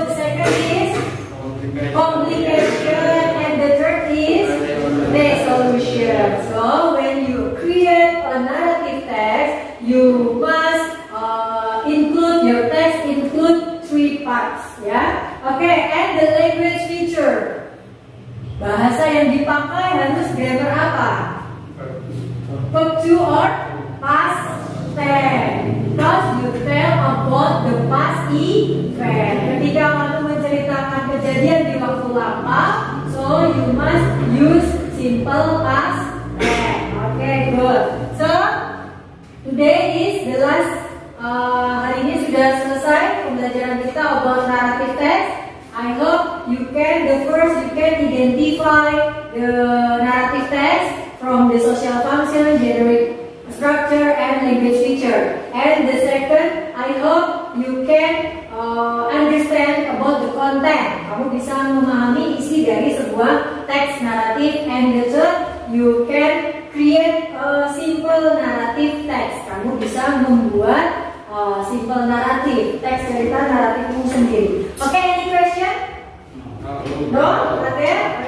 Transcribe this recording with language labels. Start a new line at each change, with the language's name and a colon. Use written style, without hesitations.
English: The second is complication, and the third is resolution. So, when you create a narrative text, you must include your text include 3 parts, ya. Okay, and the language feature.
Indonesian: Bahasa yang dipakai harus grammar apa?
English: Verb to or past tense. Because you tell about the past event.
Indonesian: Ketika kamu menceritakan kejadian di waktu lampau,
English: so you must use simple past tense. Okay, good. So today is the last.
Indonesian: Hari ini sudah selesai pembelajaran kita
English: about narrative text. I hope you can identify the narrative text from the social function, generic structure, and language feature. And the second, I hope you can understand about the content.
Indonesian: Kamu bisa memahami isi dari sebuah teks naratif.
English: And the third, you can create a simple narrative text.
Indonesian: Kamu bisa membuat simple naratif, teks cerita naratifmu sendiri.
English: Okay, any question? No? Okay.